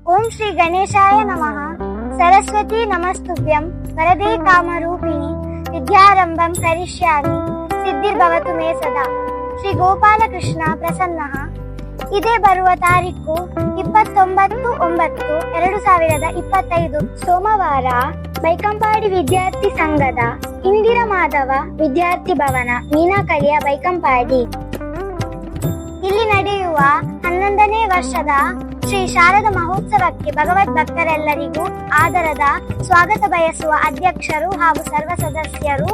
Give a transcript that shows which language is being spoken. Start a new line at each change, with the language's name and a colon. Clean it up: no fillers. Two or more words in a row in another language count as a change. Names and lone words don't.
Sanskrit: ಓಂ ಶ್ರೀ ಗಣೇಶಾಯ ನಮಃ. ಸರಸ್ವತಿ ನಮಸ್ತುಭ್ಯಂ ವರದೇ ಕಾಮರೂಪಿಣಿ ವಿದ್ಯಾರಂಭಂ ಕರಿಷ್ಯಾಮಿ ಸಿದ್ಧಿರ್ಭವತು ಮೇ ಸದಾ. ಶ್ರೀ ಗೋಪಾಲಕೃಷ್ಣ ಪ್ರಸನ್ನಃ.
Kannada: ಇದೇ ಬರುವ ತಾರೀಕು 29/9/2025 ಸೋಮವಾರ ಬೈಕಂಪಾಡಿ ವಿದ್ಯಾರ್ಥಿ ಸಂಘದ ಇಂದಿರಾ ಮಾಧವ ವಿದ್ಯಾರ್ಥಿ ಭವನ ಮೀನಾಕಳಿಯ ಬೈಕಂಪಾಡಿ ಇಲ್ಲಿ ನಡೆಯುವ 11ನೇ ವರ್ಷದ ಶ್ರೀ ಶಾರದಾ ಮಹೋತ್ಸವಕ್ಕೆ ಭಗವದ್ ಭಕ್ತರೆಲ್ಲರಿಗೂ ಆದರದ ಸ್ವಾಗತ ಬಯಸುವ ಅಧ್ಯಕ್ಷರು ಹಾಗೂ ಸರ್ವ ಸದಸ್ಯರು.